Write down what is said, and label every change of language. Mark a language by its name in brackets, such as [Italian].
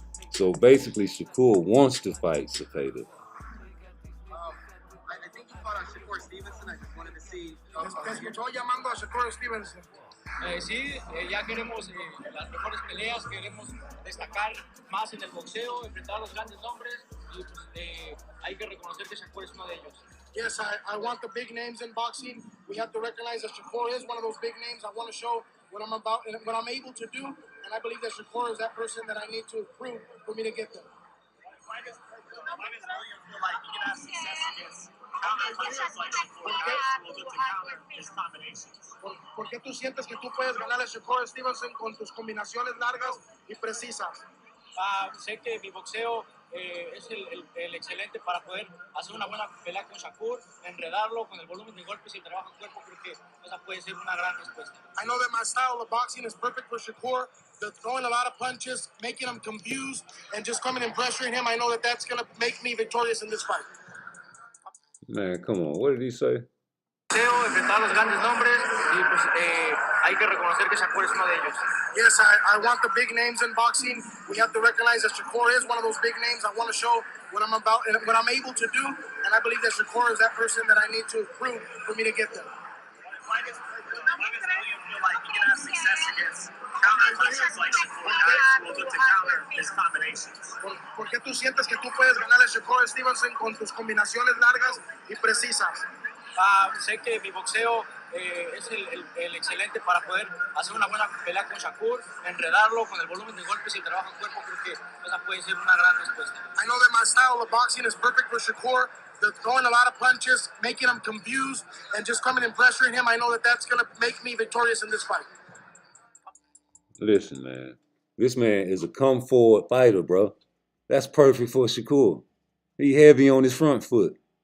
[English] So basically, Shakur wants to fight Cepeda. I think you fought on Shakur Stevenson. I just wanted to see. [Spanish] ¿Te escuchó llamando a Shakur Stevenson? Sí, ya queremos las mejores peleas, queremos destacar más en el boxeo, enfrentar a los grandes nombres y pues, hay que reconocer que Shakur es uno de ellos. [English] Yes, I want the big names in boxing. We have to recognize that Shakur is one of those big names. I want to show what I'm about and what I'm able to do, and I believe that Shakur is that person that I need to prove for me to get there. Why does William feel like he can have success against counter-punchers like Shakur? How will look to counter his combinations? [Spanish] ¿Por qué tú sientes que tú puedes ganar a Shakur Stevenson con tus combinaciones largas y precisas? Sé que mi boxeo es el excelente para poder hacer una buena pelea con Shakur, enredarlo con el volumen de golpes y el trabajo en cuerpo. Creo que esa puede ser una gran respuesta. [English] I know that my style of boxing is perfect for Shakur. Throwing a lot of punches, making him confused, and just coming and pressuring him. I know that that's going to make me victorious in this fight. Man, come on. What did he say? [Spanish] Enfrentar a los grandes nombres y pues hay que reconocer que Shakur es uno de ellos. [English] Yes, I want the big names in boxing. We have to recognize that Shakur is one of those big names. I want to show what I'm about and what I'm able to do, and I believe that Shakur is that person that I need to prove for me to get there. Why does William feel like he can have success against counter-punchers like Shakur? How will look to counter his combinations? [Spanish] ¿Por qué tú sientes que tú puedes ganar a Shakur Stevenson con tus combinaciones largas y precisas? Sé que mi boxeo es el excelente para poder hacer una buena pelea con Shakur, enredarlo con el volumen de golpes y el trabajo en cuerpo. Creo que esa puede ser una gran respuesta. [English] I know that my style of boxing is perfect for Shakur. Throwing a lot of punches, making him confused, and just coming and pressuring him. I know that that's going to make me victorious in this fight. Listen, man. This man is a come forward fighter, bro. That's perfect for Shakur. He heavy on his front foot.